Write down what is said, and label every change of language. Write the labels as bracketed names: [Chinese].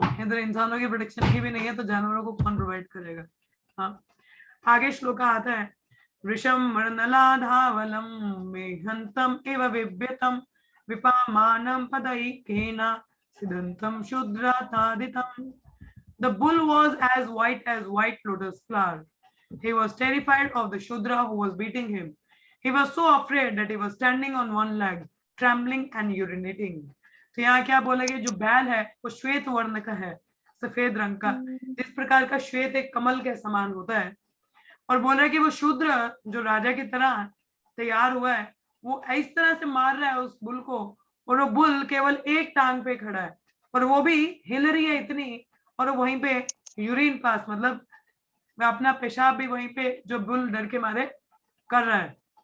[Hindi] इधर इंसानों की प्रोटेक्शन की भी नहीं है, तो जानवरों को कौन प्रोवाइड करेगा? हाँ, आगे श्लोक आता है, [Sanskrit] वृषम मृणलाधावलम मेघंतम एव विभ्यतम विपामानं पदैकेन सिदंतम शूद्रातादितम। [English] The bull was as white lotus flower. He was terrified of the Shudra who was beating him. He was so afraid that he was standing on one leg, trembling and urinating. [Hindi] तो यहाँ क्या बोला गया, जो बैल है वो श्वेत वर्ण का है, सफेद रंग का, जिस प्रकार का श्वेत एक कमल के समान होता है। और बोल रहा है कि वो शूद्र जो राजा की तरह तैयार हुआ है, वो इस तरह से मार रहा है उस बुल को, और वो बुल केवल एक टांग पे खड़ा है, और वो भी हिल रही है इतनी, और वहीं पे यूरिन पास, मतलब अपना पेशाब भी वहीं पे जो बुल डर के मारे कर रहा है।